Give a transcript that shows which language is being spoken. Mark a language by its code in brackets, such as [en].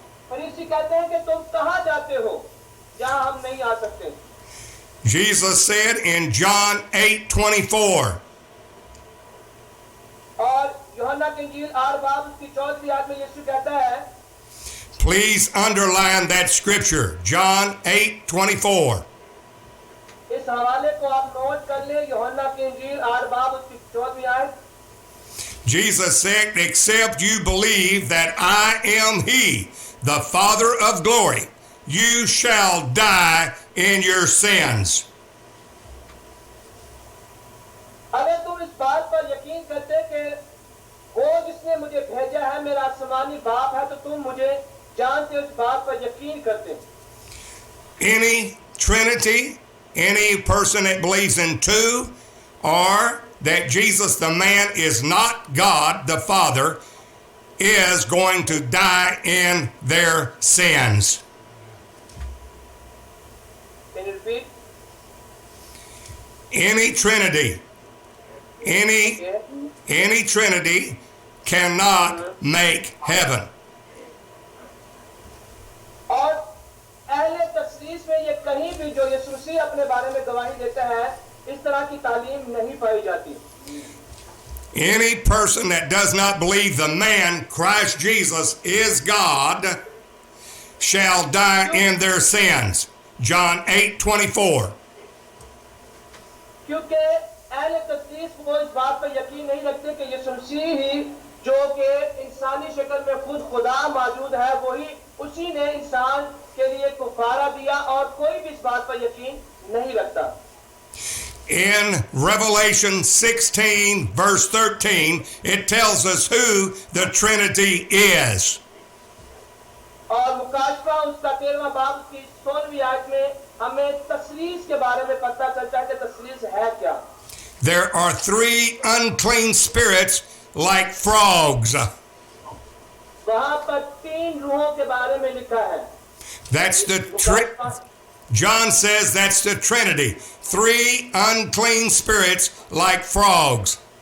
[hi] फरीसी कहते हैं कि तुम कहाँ जाते हो जहाँ हम नहीं आ सकते। [en] Jesus said in John 8:24, [hi] और यूहन्ना की इंजील 8 बाब उसकी 14वीं आयत में यीशु कहता है, [en] please underline that scripture, John 8:24. [hi] इस हवाले को आप नोट कर ले, यूहन्ना की इंजील 8 बाब उसकी 14वीं आयत। [en] Jesus said, except you believe that I am he, the Father of glory, you shall die in your sins. [hi] अगर तुम इस बात पर यकीन करते कि वो जिसने मुझे भेजा है मेरा आसमानी बाप है, तो तुम मुझे जानते उस बात पर यकीन करते हैं। [en] Any Trinity, any person that believes in two, or that Jesus the man is not God the Father, is going to die in their sins. Can you repeat? Any Trinity, Okay. any Trinity cannot make heaven. [hi] और अहले तफसीर में ये कहीं भी जो यीशु मसीह अपने बारे में गवाही देता है, इस तरह की तालीम नहीं पाई जाती। [en] Any person that does not believe the man Christ Jesus is God shall die in their sins. John 8:24. [hi] क्योंकि अहले तफसीर वो इस बात पर यकीन नहीं रखते कि यीशु मसीह ही जो कि इंसानी शक्ल में खुद खुदा मौजूद है, वही उसी ने इंसान के लिए कुफारा दिया, और कोई भी इस बात पर यकीन नहीं रखता। [en] In Revelation 16 verse 13, it tells us who the Trinity is. [hi] और मुकाशफा उसका 13वां बाब की 16वीं आयत में हमें तसलीस के बारे में पता चलता है कि तसलीस है क्या। [en] There are three unclean spirits like frogs. [hi] वहां पर 3 रूहों के बारे में लिखा है। [en] That's the John says that's the Trinity. Three unclean spirits like frogs.